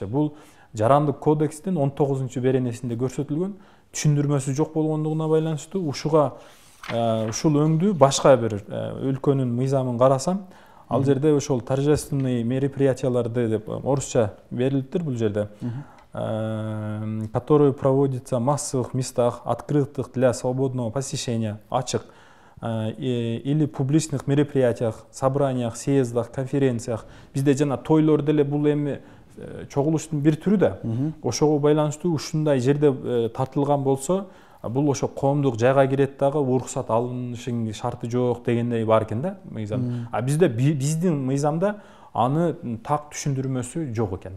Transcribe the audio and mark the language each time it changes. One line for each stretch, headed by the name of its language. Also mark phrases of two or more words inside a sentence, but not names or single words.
Kyrgyz: Бул жарандык кодекстин 19 беренесинде көрсөтүлгөн, түшүндүрмөсү жок болгондугуна байланыштуу ушуга ушул өңдүү башка бир өлкөнүн мыйзамын карасам, ал жерде ошол
Russian: торжественный мероприятияларды
Kyrgyz: деп орусча берилиптир бул жерде.
Russian: Которые проводятся в массовых местах, открытых для свободного посещения, ачык, или публичных мероприятиях, собраниях, съездах, конференциях.
Kyrgyz: Бизде жана тойлор деле бул эми чогулуштун бир түрү да. Ошого байланыштуу ушундай жерде тартылган болсо, бул ошо коомдук жайга кирет дагы, уруксат алынышың шарты жок дегендей бар экен да мыйзам. Бизде биздин мыйзамда аны так түшүндүрмөсү жок экен.